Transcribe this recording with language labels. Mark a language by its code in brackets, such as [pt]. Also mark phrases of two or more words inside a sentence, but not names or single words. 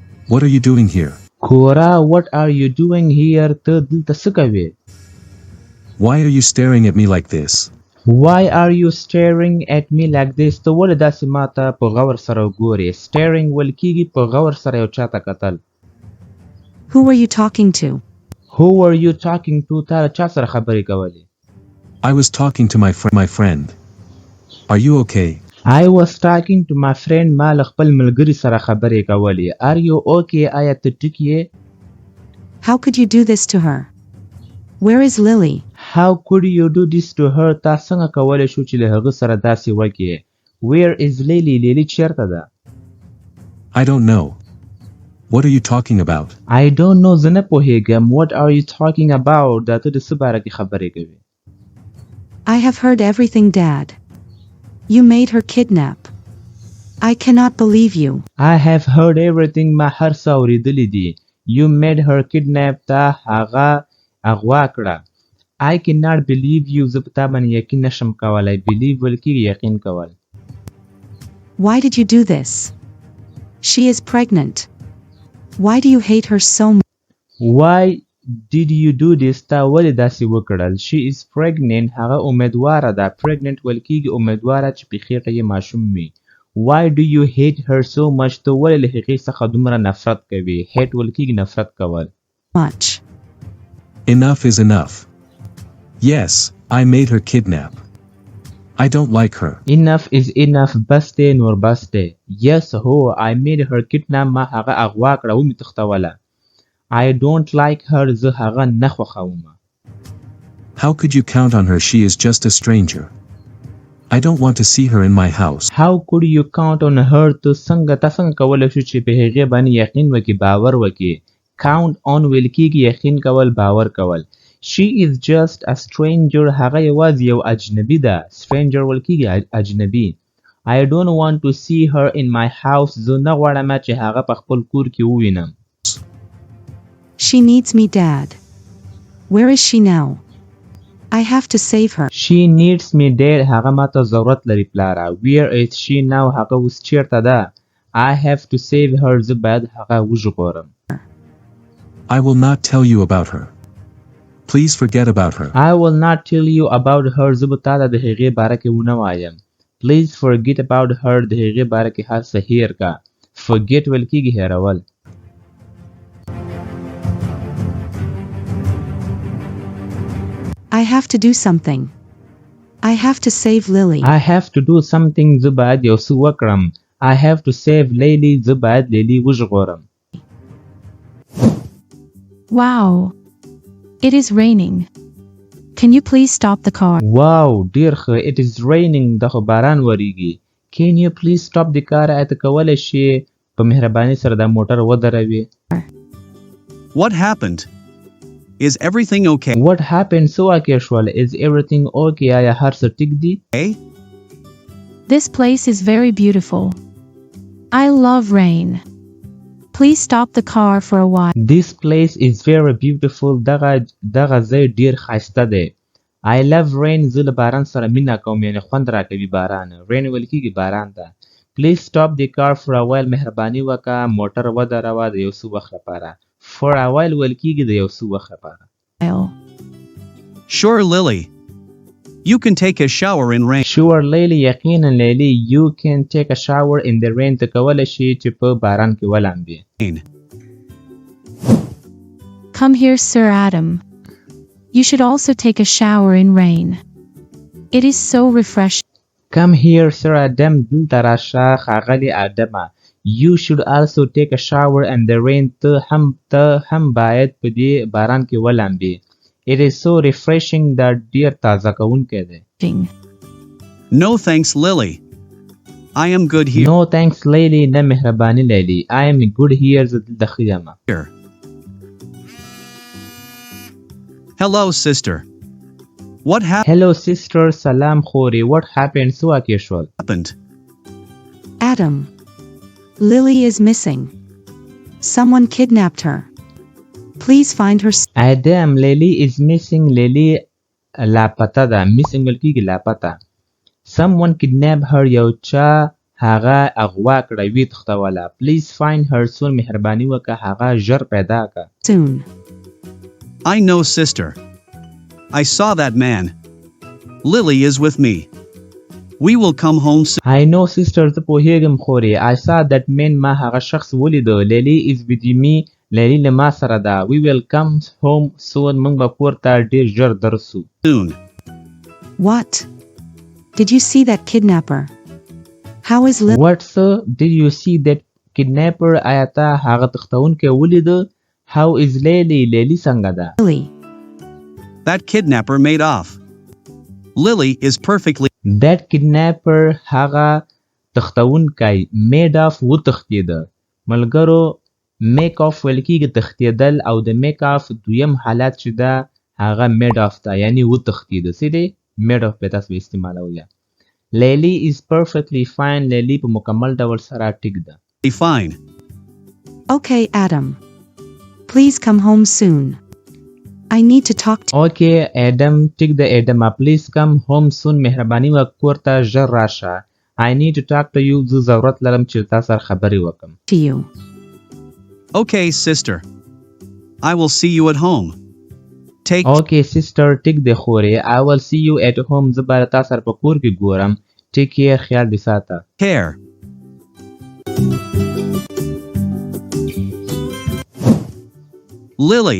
[en] What are you doing here? [ps] کوره [en] what are you doing here [ps] ته دلته څه کوې [en] Why are you staring at me like this? Why are you staring at me like this [ps] ته ولې داسې ماته په غور سره ګورې staring ویل کېږي په غور سره یو چاته کتل [en] Who were you talking to? Who were you talking to [ps] تا چا سره خبرې کولې [en] I was talking to my friend. Are you okay? I was talking to my friend [ps] ما له خپل ملګري سره خبرې کولې [en] Are you okay [ps] آیا ته ټیک یې [en] How could you do this to her? Where is Lily? How could you do this to her [ps] تا څنګه کولی شو چې له هغه سره داسې وکړې [en] Where is Lily [ps] Lily چیرته ده [en] I don't know. What are you talking about? I don't know [ps] زه نه پوهېږم [en] What are you talking about [ps] دا ته د څه باره کې خبرې کوې [en] I have heard everything, Dad. You made her kidnap. I cannot believe you. I have heard everything [ps] ما هر څه اورېدلی دي [en] You made her kidnap [ps] تا هغه اغوا کړه [en] I cannot believe you [ps] زه په تا باندې یقین نشم کولی believe ویل کېږي یقین کول [en] Why did you do this? She is pregnant. Why do you hate her so much? Why did you do this [ps] تا ولې داسې وکړل [en] She is pregnant [ps] هغه امیدواره ده pregnant ویل کېږي امیدواره چې په خېټه یې ماشوم وي [en] Why do you hate her so much [ps] ته ولې له هغې څخه دومره نفرت کوي hate ویل کېږي نفرت کول [en] Much. Enough is enough. Yes, I made her kidnap. I don't like her. Enough is enough [ps] بس دی نور بس دی Yes هو [en] I made her kidnap [ps] ما هغه اغوا کړه ومې تښتوله [en] I don't like her [ps] زه هغه نه خوښوم [en] How could you count on her? She is just a stranger. I don't want to see her in my house. How could you count on her [ps] ته څنګه کولی شو چې په هغې باندې یقین وکړي باور وکړي [en] count on [ps] ویل کېږي یقین کول باور کول [en] She is just a stranger [ps] هغه یوازې یو اجنبي ده stranger ویل کېږي اجنبي [en] I don't want to see her in my house [ps] زه نه غواړم چې هغه په خپل کور کې ووینم [en] She needs me, Dad. Where is she now? I have to save her. She needs me Dad [ps] هغه ماته ضرورت لري پلاره [en] Where is she now [ps] هغه اوس چیرته ده [en] I have to save her [ps] زه باید هغه وژغورم [en] I will not tell you about her. Please forget about her. I will not tell you about her [ps] زه به تا ته د هغې باره کې ونه وایم [en] Please forget about her [ps] د هغې باره کې هر څه هیر کا Forget ویل کېږي هیرول [en] I have to do something. I have to save Lily. I have to do something [ps] زه باید یو څه وکړم [en] I have to save Lily [ps] زه باید لیلی وژغورم [en] Wow. It is raining. Can you please stop the car? [ps] Wow ډیر ښه [en] It is raining [ps] دا خو باران وریږي [en] Can you please stop the car [ps] آیا ته کولی شې په مهربانۍ سره دا موټر ودروې [en] What happened? Is everything okay? What happened [ps] څه واقع شول [en] Is everything okay [ps] آیا هر څه ټیک دي [en] This place is very beautiful. I love rain. Please stop the car for a while. This place is very beautiful [ps] دغه ځای ډیر ښایسته دی [en] I love rain [ps] زه له باران سره مینه کوم یعنی خوند راکوي باران rain ویل کېږي باران ته [en] Please stop the car for a while [ps] مهرباني وکړه موټر ودروه د یو څه وخت لپاره [en] For a while [ps] ویل کېږي د یو څه وخت لپاره [en] Sure, Lily. You can take a shower in rain. Sure Lily [ps] یقینا لیلی [en] You can take a shower in the rain [ps] ته کولی شي چې په باران کې ولامبې [en] Come here, Sir Adam. You should also take a shower in rain. It is so refreshing. Come here, Sir Adam. [ps] دلته راشه ښاغلی آدمه [en] You should also take a shower in the rain [ps] ته هم باید په دې باران کې ولامبې [en] It is so refreshing [ps] دا ډیر تازه کوونکی دی [en] No thanks, Lily. I am good here. No thanks, Lily. [ps] نه مهرباني لیلی [en] I am good here [ps] زه دلته ښه یم [en] Hello, sister. What Hello, sister. [ps] سلام خورې [en] What happened [ps] څه واقع شول [en] happened? Adam. Lily is missing. Someone kidnapped her. Please find her. Adam Lily is missing [ps] Lily لاپته ده missing ویل کېږي لاپته [en] Someone kidnapped her [ps] یو چا هغه اغوا کړه وی تختوله. [en] Please find her soon. [ps] مهرباني وکړه هغه ژر پیدا کړه. [en] Soon. I know, sister. I saw that man. Lily is with me. We will come home soon. I know sister [ps] ته پوهیږم خورې. [en] I saw that man [ps] ما هغه شخص ولیده. [en] Lily is with me. [ps] Lily له ما سره ده. [en] We will come home soon. [ps] موږ به کور ته ډیر ژر درسو. [en] Soon. What? Did you see that kidnapper? How is Lily? What sir? Did you see that kidnapper? [ps] آیا ته هغه تختونکی ولیده؟ [en] How is Lily? [ps] Lily څنګه ده؟ [en] That kidnapper made off. Lily is perfectly. That kidnapper [ps] هغه تختونکی [en] made off وتښتېده. [ps] ملګرو [en] make off [ps] ویل کېږي تښتېدل او د [en] make off [ps] دویم حالت چې ده هغه [en] made off [ps] ده یعنی وتښتېده. څه دی؟ [en] made off [ps] به تاسو استعمالوئ. [en] Lily is perfectly fine. [ps] Lily په مکمل ډول سره ټیک ده. [en] Fine. Okay, Adam. Please come home soon. I need to talk to Okay, Adam. [ps] ټیک ده [en] Adam. Please come home soon. [ps] مهرباني وکړه کور ته ژر راشه. [en] I need to talk to you. [ps] زه ضرورت لرم چې تا سره خبرې وکړم. [en] you. Okay, sister. I will see you at home. Take. Okay, sister. [ps] ټیک ده خورې. [en] I will see you at home. [ps] زه به تا سره په کور کې ګورم. [en] Take care. [ps] خیال دې ساته. [en] Care. Lily.